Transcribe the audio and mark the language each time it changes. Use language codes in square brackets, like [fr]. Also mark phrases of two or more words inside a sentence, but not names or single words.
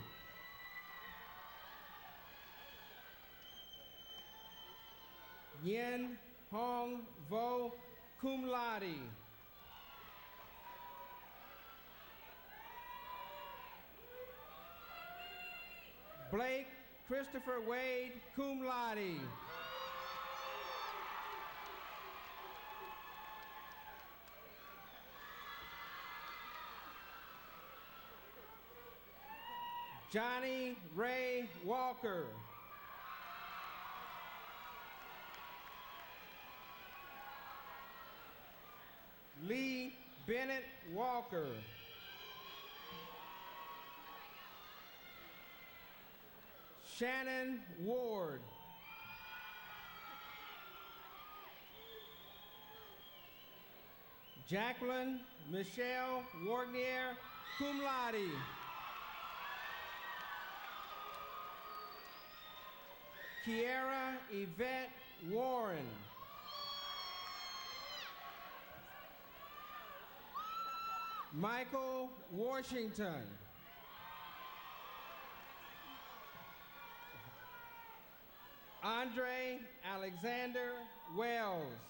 [en] Yen Hong Vo, [la] cum laude. [en] Blake Christopher Wade, [la] cum laude. [en] Johnny Ray Walker. Lee Bennett Walker. Shannon Ward. Jacqueline Michelle Wagner, [la] cum laude. [en] Kiera Yvette Warren. Michael Washington. Andre Alexander Wells.